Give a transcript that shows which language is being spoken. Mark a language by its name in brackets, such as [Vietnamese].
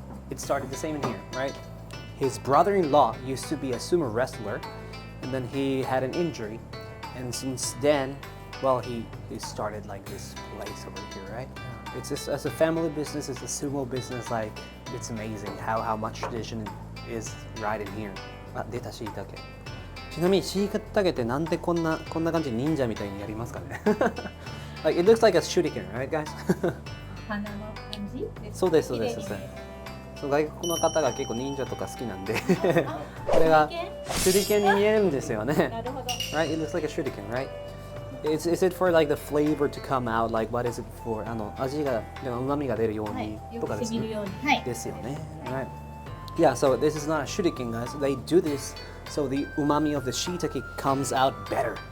[English] It started the same in here, right? His brother-in-law used to be a sumo wrestler, and then he had an injury, and since then, well, he started like this place over here, right? It's just, as a family business, it's a sumo business, like, it's amazing how much tradition is right in here. [Japanese] 出た椎茸。ちなみに椎茸ってなんでこんな感じ忍者みたいにやりますかね？ [English] Like it looks like a shuriken, right, guys? [Japanese] 花の感じ？そうですそうです。そう外国の方が結構忍者とか好きなんで、これが手裏剣に見えるんですよね。なるほど。 [English] Right? It looks like a shuriken, right? Is it for like the flavor to come out? Like what is it for? [Japanese] 味が旨味が出るようにとかですね。ですよね。 [English] Right? Yeah. So this is not a shuriken, guys. They do this so the umami of the shiitake comes out better.